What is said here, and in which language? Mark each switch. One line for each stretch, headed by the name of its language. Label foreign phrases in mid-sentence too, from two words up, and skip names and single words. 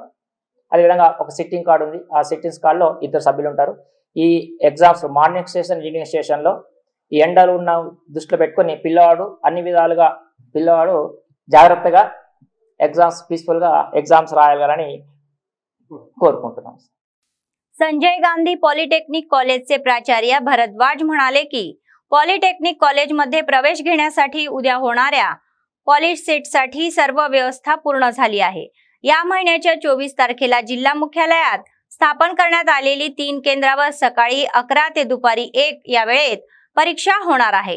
Telugu: అదేవిధంగా ఒక
English: sitting card
Telugu: ఉంది. ఆ
English: sitting squad
Telugu: 2 సభ్యులు ఉంటారు. ఈ
English: exams morning station, evening station
Telugu: ఈ ఎండలు ఉన్న దృష్టిలో పెట్టుకొని పిల్లవాడు అన్ని విధాలుగా జాగ్రత్తగా ఎగ్జామ్స్ పీస్ఫుల్గా ఎగ్జామ్స్ రాయాలని కోరుకుంటున్నాం.
Marathi: संजय गांधी पॉलिटेक्निक कॉलेजचे प्राचार्य भरद्वाज म्हणाले की पॉलिटेक्निक कॉलेजमध्ये प्रवेश घेण्यासाठी उद्या होणाऱ्या पॉलिसेटसाठी सर्व व्यवस्था पूर्ण झाली आहे. या महिन्याच्या 24 तारखेला जिल्हा मुख्यालयात स्थापन करण्यात आलेली 3 केंद्रावर सकाळी 11 ते दुपारी 1 या वेळेत परीक्षा होणार आहे.